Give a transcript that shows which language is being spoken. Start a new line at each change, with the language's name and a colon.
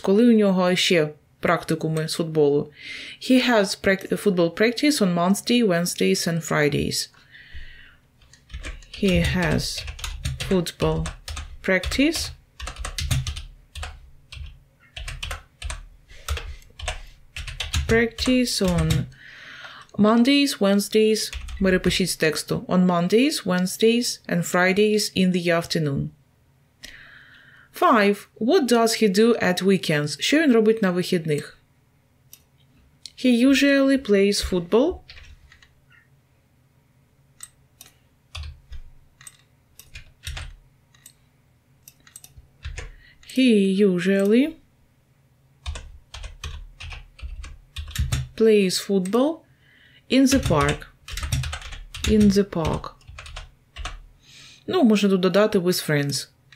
Ukrainian: Коли у нього ще практикуми з футболу?
English: He has football practice on Monday, Wednesdays and Fridays. He has football practice on Mondays, Wednesdays,
Ukrainian: перепишіть з тексту,
English: on Mondays, Wednesdays and Fridays in the afternoon. 5. What does he do at weekends?
Ukrainian: Що він робить на вихідних?
English: He usually plays football He usually plays football in the park. In the park.
Ukrainian: Ну, можна тут додати
English: with friends.